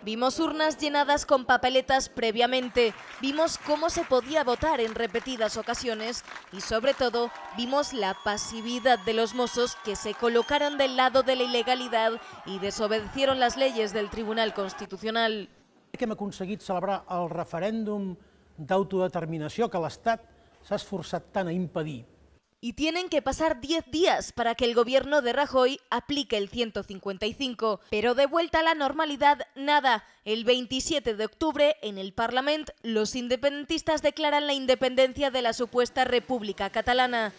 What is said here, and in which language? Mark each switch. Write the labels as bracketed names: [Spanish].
[Spanish] Vimos urnas llenadas con papeletas previamente, vimos cómo se podía votar en repetidas ocasiones y sobre todo vimos la pasividad de los Mossos que se colocaron del lado de la ilegalidad y desobedecieron las leyes del Tribunal Constitucional. [Catalan] Que hem aconseguit celebrar el referèndum d'autodeterminació que l'Estat s'ha esforçat tant a impedir. [Spanish] Y tienen que pasar 10 días para que el gobierno de Rajoy aplique el 155. Pero de vuelta a la normalidad, nada. El 27 de octubre, en el Parlament, los independentistas declaran la independencia de la supuesta República Catalana.